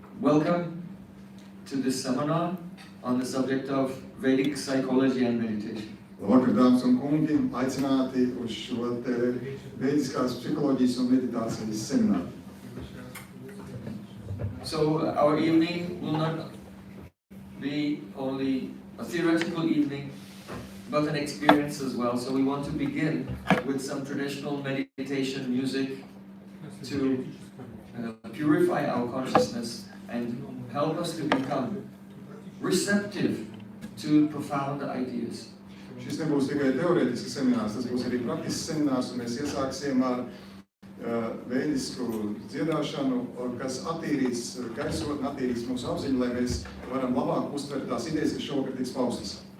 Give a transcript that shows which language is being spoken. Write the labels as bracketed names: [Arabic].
[English] Welcome to this seminar on the subject of Vedic psychology and meditation. [Latvian] Labvakar, dāmas un kungi, aicināti uz šo te veidiskās psiholoģijas un meditācijas semināru. [English] So our evening will not be only a theoretical evening, but an experience as well. So we want to begin with some traditional meditation music to purify our consciousness and help us to become receptive to profound ideas. [Latvian] Šis nebūs tikai teorētisks seminārs, tas būs arī praktisks seminārs, un mēs iesāksim ar veidisku dziedāšanu, kas attīrīs gaisotni, attīrīs mūsu apziņu, lai mēs varam labāk uztvert tās idejas, kas šovakar tiks paustas.